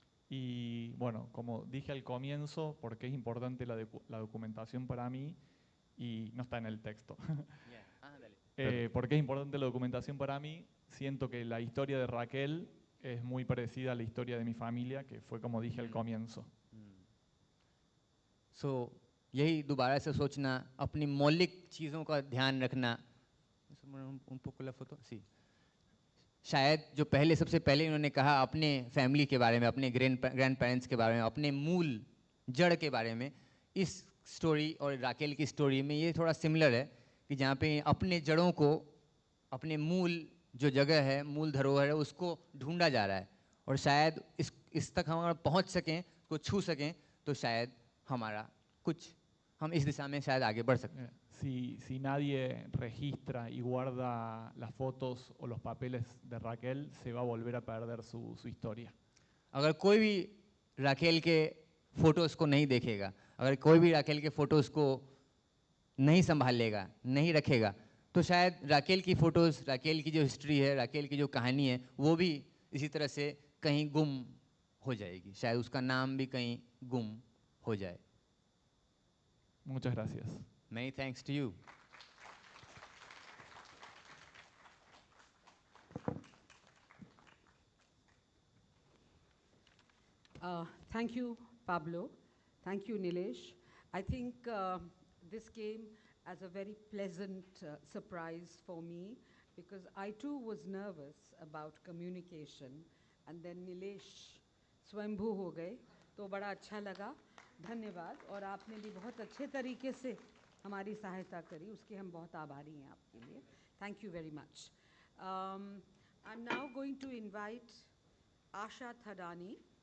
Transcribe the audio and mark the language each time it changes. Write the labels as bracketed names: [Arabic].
[Spanish] Y bueno, como dije al comienzo, porque es importante la documentación para mí, y no está en el texto. Porque es importante la documentación para mí, siento que la historia de Raquel es muy parecida a la historia de mi familia, que fue como dije al comienzo. [Hindi] सो यही दोबारा से सोचना, अपनी मौलिक चीज़ों का ध्यान रखना. [Spanish] un poco la foto, sí. [Hindi] शायद जो पहले, सबसे पहले इन्होंने कहा अपने फैमिली के बारे में, अपने ग्रैंड पेरेंट्स के बारे में, अपने मूल जड़ के बारे में, इस स्टोरी और राकेल की स्टोरी में ये थोड़ा सिमिलर है, कि जहाँ पे अपने जड़ों को, अपने मूल जो जगह है, मूल धरोहर है, उसको ढूंढा जा रहा है. और शायद इस तक हम पहुँच सकें, को छू सकें, तो शायद हमारा कुछ, हम इस दिशा में शायद आगे बढ़ सकते हैं. [Spanish] Si nadie registra y guarda las fotos o los papeles de Raquel, se va a volver a perder su historia. [Hindi] अगर कोई भी राकेल के फ़ोटोज़ को नहीं देखेगा, अगर कोई भी राकेल के फ़ोटोज़ को नहीं संभाल लेगा, नहीं रखेगा, तो शायद राकेल की फ़ोटोज़, राकेल की जो हिस्ट्री है, राकेल की जो कहानी है, वो भी इसी तरह से कहीं गुम हो जाएगी. शायद उसका नाम भी कहीं गुम हो जाए. [Spanish] Muchas gracias. [English] Many thanks to you. Thank you, Pablo. Thank you, Nilesh. I think this came as a very pleasant surprise for me, because I too was nervous about communication, and then Nilesh [Hindi] स्वयंभू हो गए, तो बड़ा अच्छा लगा. धन्यवाद. और आपने भी बहुत अच्छे तरीके से हमारी सहायता करी, उसके हम बहुत आभारी हैं आपके लिए. [English] Thank you very much. I'm now going to invite Asha Thadani.